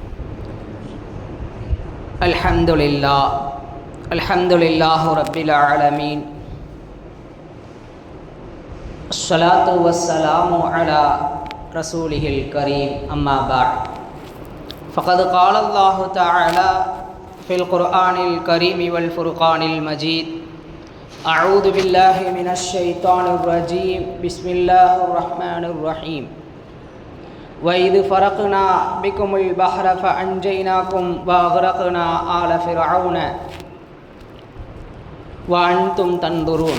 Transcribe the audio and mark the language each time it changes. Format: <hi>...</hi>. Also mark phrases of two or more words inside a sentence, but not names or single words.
<ar>الحمد لله رب العالمين. الصلاة والسلام على رسوله الكريم. أما بعد. فقد قال الله تعالى في القرآن الكريم والفرقان المجيد. أعوذ بالله من الشيطان الرجيم. بسم الله الرحمن الرحيم. وإذ فرقنا بكم البحر فأنجيناكم وأغرقنا آل فرعون وأنتم تنظرون.</ar>